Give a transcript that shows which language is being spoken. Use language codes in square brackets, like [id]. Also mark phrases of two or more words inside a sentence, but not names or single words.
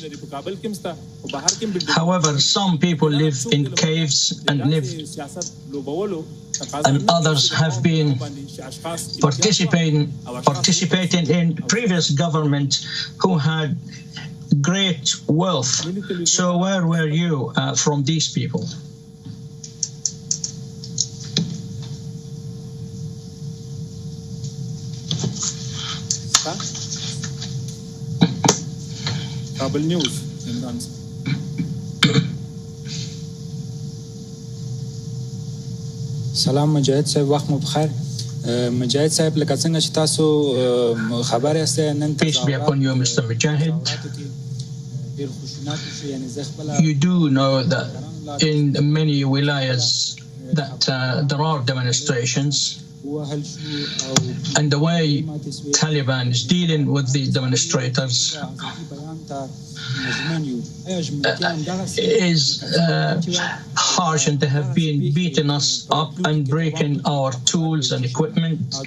[en] However, some people live in caves and others have been participating in previous government who had great wealth. So where were you from these people? Kabul News. [ps] سلام مجاهد صاحب وخت مو بخیر مجاهد صاحب لکه څنګه چې تاسو خبر یاستئ نن [en] Peace be upon you, Mr. Mujahid. You do know that in many wilayas that there are demonstrations, and the way Taliban is dealing with the demonstrators is harsh, and they have been beating us up and breaking our tools and equipment.